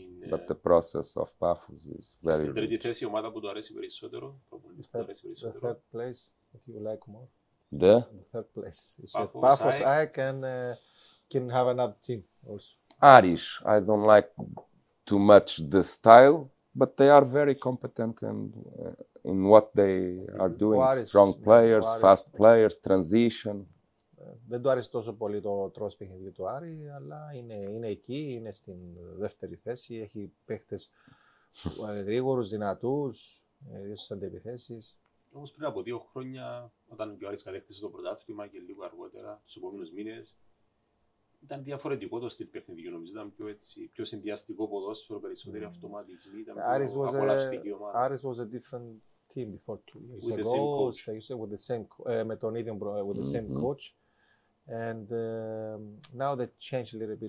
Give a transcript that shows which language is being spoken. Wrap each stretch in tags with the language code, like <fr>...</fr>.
<en>But the process of Pafos is very</en> <el>Στην τρίτη θέση η ομάδα που του αρέσει περισσότερο,</el> <en>The third place that you like more? The third place. You said Pafos, ΑΕΚ and can have another team also. Aris, I don't like too much the style, but they are very competent in what they are doing. Strong players, fast players, transition.</en> <el>Δεν του άρεσε τόσο πολύ το τρόπο παιχνιδιού του Άρη, αλλά είναι εκεί, είναι στην δεύτερη θέση. Έχει παίχτες γρήγορους, δυνατούς, στις αντεπιθέσεις. Όμως πριν από 2 χρόνια, όταν ο Άρης κατέκτησε το πρωτάθλημα και λίγο αργότερα, τους επόμενους μήνες, ήταν διαφορετικό το στυλ παιχνιδιού. Νομίζω ήταν πιο συνδυαστικό ποδόσφαιρο, περισσότεροι αυτοματισμοί, ήταν πιο απολαυστική ομάδα.</el> <en>Άρης was a different team before 2 years ago. With the same coach.</en> <el>Με τον ίδιο</el> <en>with the same coach. And now they changed a little bit.</en>